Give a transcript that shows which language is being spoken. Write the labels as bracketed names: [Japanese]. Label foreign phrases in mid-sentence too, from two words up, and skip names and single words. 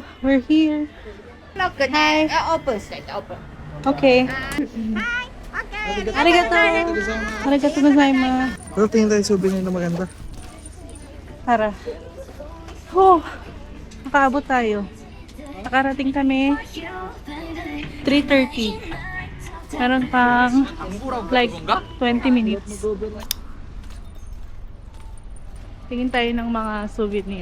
[English] We're here. Hi. Okay. [Japanese] Arigato. ありがとうございます. [Filipino] Pero tingin tayo souvenir na maganda. Tara. Oh, nakaabot tayo. Nakarating kami 3:30. Meron pang like 20 minutes. Tingin tayo ng mga souvenir.